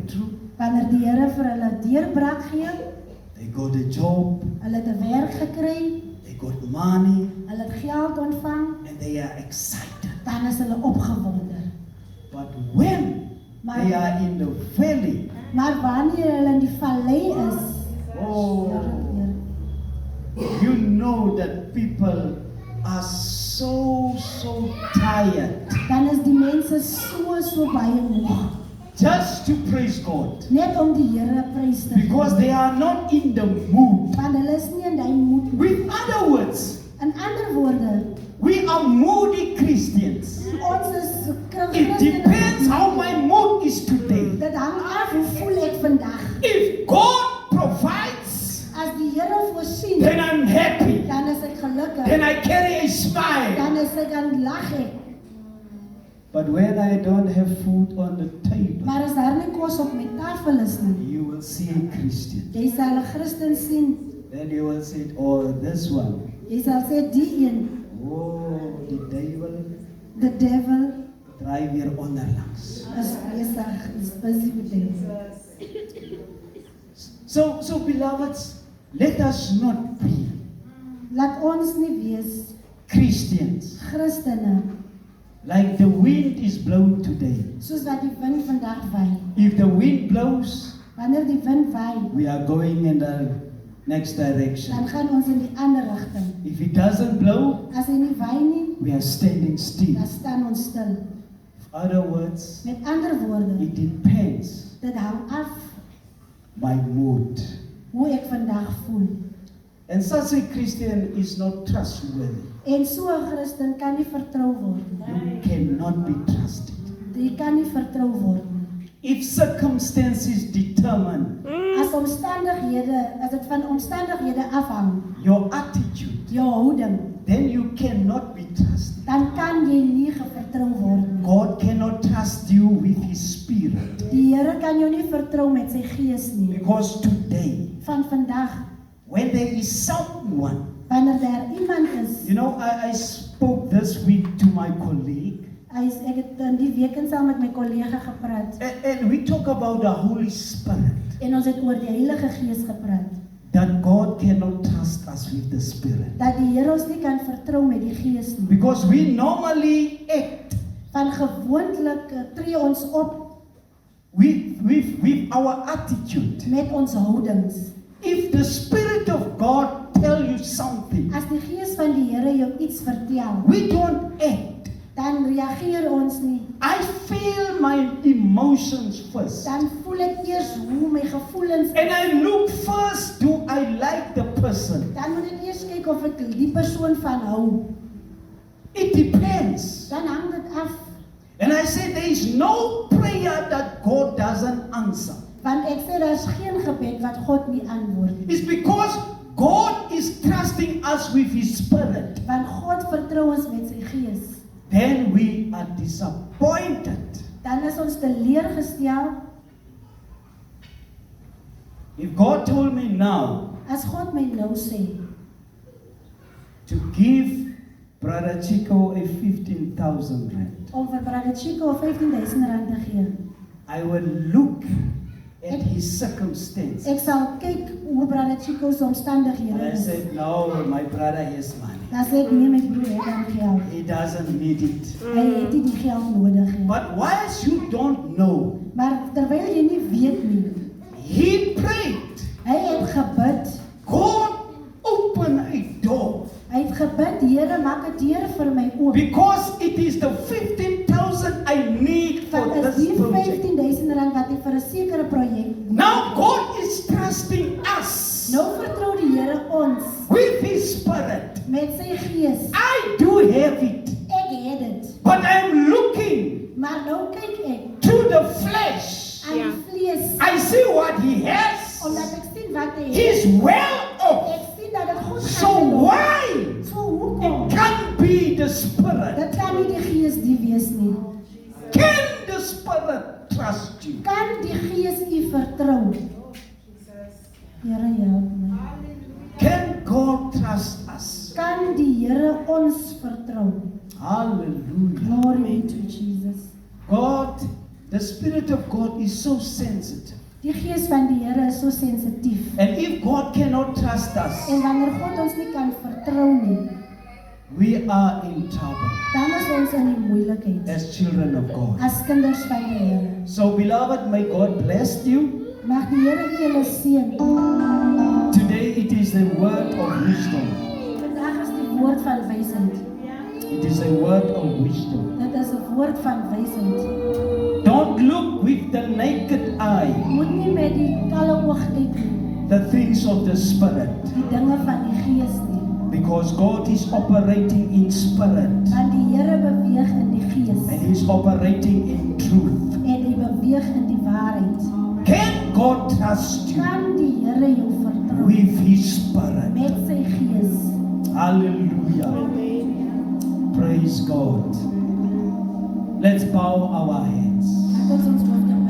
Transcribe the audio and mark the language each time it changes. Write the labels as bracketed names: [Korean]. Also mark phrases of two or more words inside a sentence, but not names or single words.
[English] breakthrough, [Afrikaans] Wanneer die Here vir hulle deurbraak gee, [English] they got a job, [Afrikaans] hulle het 'n werk gekry, [English] they got money, [Afrikaans] hulle het geld ontvang, [English] and they are excited. [Afrikaans] dan is hulle opgewonde. [English] But when they are in the valley, [Afrikaans] Maar wanneer hulle in die vallei is, [English] oh, you know that people are so tired [Afrikaans] dan is die mense so baie moeg. [English] just to praise God, [Afrikaans] Net om die Here prys te gee. [English] because they are not in the mood. [Afrikaans] Want hulle is nie in die moed nie. [English] With other words, [Afrikaans] In ander woorde, [English] we are moody Christians. [Afrikaans] ons is [English] It depends how my mood is today. [Afrikaans] Dit hang af hoe voel ek vandag. [English] If God provides, [Afrikaans] As die Here voorsien, [English] then I'm happy. [Afrikaans] dan is ek gelukkig. [English] Then I carry a smile. [Afrikaans] Dan is ek aan lag ek. [English] But when I don't have food on the table, [Afrikaans] Maar as daar nie kos op my tafel is nie, [English] you will see a Christian. [Afrikaans] jy sal 'n Christen sien. [English] Then you will say, oh, this one. [Afrikaans] Jy sal sê die een, [English] Oh, the devil. the devil [Afrikaans] Draai weer onderlangs. is besig, is [English] busy with them. So beloveds, let us not be [Afrikaans] Laat ons nie wees [English] Christians [Afrikaans] Christene [English] like the wind is blowing today. [Afrikaans] soos wat die wind vandag waai. [English] If the wind blows, [Afrikaans] Wanneer die wind waai, [English] we are going in the next [Afrikaans] dan [English] direction. [Afrikaans] gaan ons in die ander rigting. [English] If it doesn't blow, [Afrikaans] As hy nie waai nie, [English] we are standing still. [Afrikaans] dan staan ons stil. [English] In other words, [Afrikaans] Met ander woorde, [English] it depends [Afrikaans] dit hang af [English] my mood. [Afrikaans] hoe ek vandag voel. [English] And such a Christian is not trustworthy. [Afrikaans] En so 'n Christen kan nie vertrou word nie. [English] You cannot be trusted. [Afrikaans] Jy kan nie vertrou word nie. [English] If circumstances determine [Afrikaans] As dit van omstandighede afhang, [English] your attitude, [Afrikaans] jou houding, [English] then you cannot be trusted. [Afrikaans] dan kan jy nie vertrou word nie. [English] God cannot trust you with His Spirit. [Afrikaans] Die Here kan jou nie vertrou met sy gees nie. [English] Because today, [Afrikaans] Van vandag, [English] when there is someone, [Afrikaans] wanneer daar iemand is, [English] you know, I spoke this week to my colleague, [Afrikaans] ek het in die week saam met my kollega gepraat, [English] and we talk about the Holy Spirit, [Afrikaans] en ons het oor die Heilige Gees gepraat, [English] that God cannot trust us with the Spirit. [Afrikaans] dat die Here ons nie kan vertrou met die Gees nie. [English] Because we normally act [Afrikaans] Van gewoonlik tree ons op [English] with our attitude. [Afrikaans] met ons houdings. [English] If the Spirit of God tell you something, [Afrikaans] As die Gees van die Here jou iets vertel, [English] we don't act. [Afrikaans] dan reageer ons nie. [English] I feel my emotions first. [Afrikaans] Dan voel ek eers hoe my gevoelens [English] And I look first, do I like the person? [Afrikaans] Dan moet ek eers kyk of ek die persoon van hou. [English] It depends. [Afrikaans] Dan hang dit af. [English] And I say there is no prayer that God doesn't answer. [Afrikaans] Want ek sê daar is geen gebed wat God nie antwoord nie. [English] It's because God is trusting us with His Spirit. [Afrikaans] Want God vertrou ons met sy Gees. [English] Then we are disappointed. [Afrikaans] Dan is ons teleurgestel. [English] If God told me now [Afrikaans] As God my nou sê, [English] to give Brother Chico a 15,000 rand, [Afrikaans] om vir Brother Chico 15,000 rand te gee, [English] I will look at his circumstance. [Afrikaans] ek sal kyk hoe Brother Chico se [English] And [Afrikaans] omstandighede [English] I [Afrikaans] is. [English] said, no, my brother has money. [Afrikaans] Dan sê ek, nee, my broer het dan geld. [English] He doesn't need it. [Afrikaans] Hy het nie die geld nodig nie. [English] But whilst you don't know, [Afrikaans] Maar terwyl jy nie weet nie, [English] he prayed, [Afrikaans] hy het gebid. [English] God, open a door. [Afrikaans] Hy het gebid, Here, maak 'n deur vir my oop. [English] Because it is the 15,000 I need for [Afrikaans] Want is [English] this [Afrikaans] die [English] project. [Afrikaans] 15,000 rand wat hy vir 'n sekere projek. [English] Now God is trusting us [Afrikaans] Nou vertrou die Here ons [English] with His Spirit. [Afrikaans] met sy Gees. [English] I do have it, [Afrikaans] Ek het dit. [English] but I'm looking [Afrikaans] Maar nou kyk ek [English] to the flesh. [Afrikaans] aan die vlees, [English] I see what he has. [Afrikaans] omdat ek sien wat hy het. [English] He's well off. [Afrikaans] Ek sien dat dit goed [English] So [Afrikaans] gaan met hom. [English] why? [Afrikaans] So hoekom? [English] It can't be the Spirit. [Afrikaans] Dit kan nie die Gees die wees nie. [English] Can the Spirit trust you? [Afrikaans] Kan die Gees u vertrou? Here help my. [English] Can God trust us? [Afrikaans] Kan die Here ons vertrou? [English] Hallelujah. Glory be to Jesus. God The Spirit of God is so sensitive. [Afrikaans] Die gees van die Here is so sensitief. [English] And if God cannot trust us, [Afrikaans] En wanneer God ons nie kan vertrou nie, [English] we are in trouble [Afrikaans] dan is ons in die moeilikheid [English] as children of God. [Afrikaans] as kinders van die Here. [English] So, beloved, may God bless you. [Afrikaans] Mag die Here julle seën. [English] Today it is the word of wisdom. [Afrikaans] Vandag is die woord van wysheid. [English] It is a word of wisdom. [Afrikaans] Dit is 'n woord van wysheid. [English] Don't look with the naked eye [Afrikaans] Moet nie met die kalle oog kyk nie, [English] the things of the Spirit, [Afrikaans] die dinge van die gees nie. [English] because God is operating in spirit [Afrikaans] Want die Here beweeg in die gees [English] and He is operating in truth. [Afrikaans] en hy beweeg in die waarheid. [English] Can God trust you [Afrikaans] Kan die Here jou vertrou [English] with His Spirit? [Afrikaans] met sy gees? [English] Hallelujah. Praise God. Let's bow our heads. [Afrikaans] Laat ons ons hoofde